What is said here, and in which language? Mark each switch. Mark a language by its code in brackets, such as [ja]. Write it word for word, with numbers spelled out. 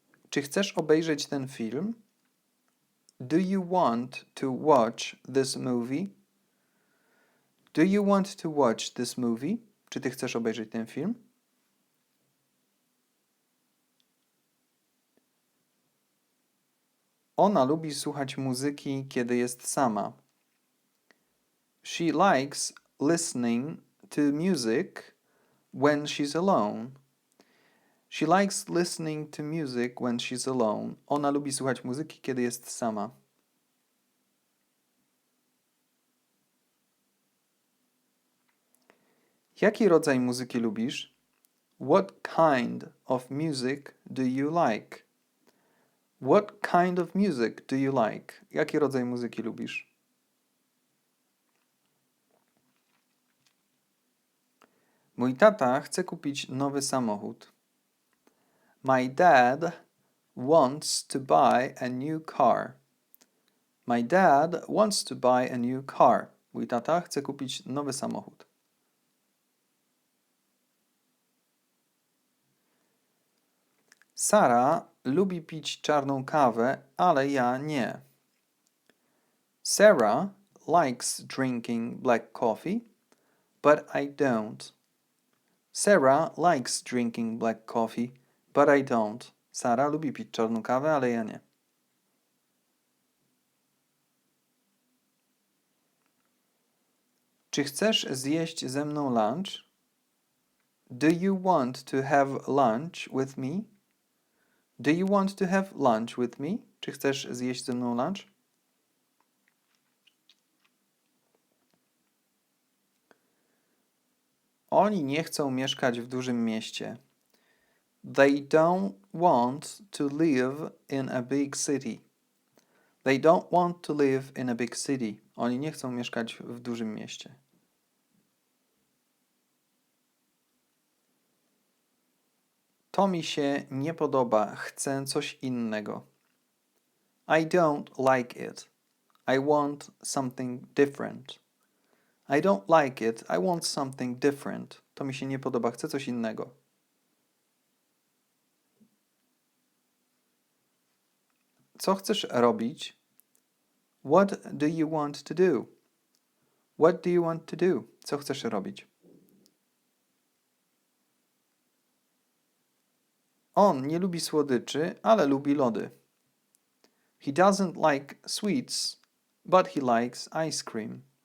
[pl] Czy chcesz obejrzeć ten film? [en] Do you want to watch this movie? Do you want to watch this movie? [pl] Czy ty chcesz obejrzeć ten film? Ona lubi słuchać muzyki, kiedy jest sama. [en] She likes listening to music when she's alone. She likes listening to music when she's alone. [pl] Ona lubi słuchać muzyki, kiedy jest sama. Jaki rodzaj muzyki lubisz? [en] What kind of music do you like? What kind of music do you like? [pl] Jaki rodzaj muzyki lubisz? Mój tata chce kupić nowy samochód. [en] My dad wants to buy a new car. My dad wants to buy a new car. [pl] Mój tata chce kupić nowy samochód. Sara lubi pić czarną kawę, ale ja nie. [en] Sarah likes drinking black coffee, but I don't. Sarah likes drinking black coffee, but I don't. [pl] Sara lubi pić czarną kawę, ale ja nie. Czy chcesz zjeść ze mną lunch? [en] Do you want to have lunch with me? Do you want to have lunch with me? [pl] Czy chcesz zjeść ze mną lunch? Oni nie chcą mieszkać w dużym mieście. [en] They don't want to live in a big city. They don't want to live in a big city. [pl] Oni nie chcą mieszkać w dużym mieście. To mi się nie podoba. Chcę coś innego. [en] I don't like it. I want something different. I don't like it. I want something different. [pl] To mi się nie podoba. Chcę coś innego. Co chcesz robić? [en] What do you want to do? What do you want to do? [pl] Co chcesz robić? On nie lubi słodyczy, ale lubi lody. [en] He doesn't like sweets, but he likes ice cream.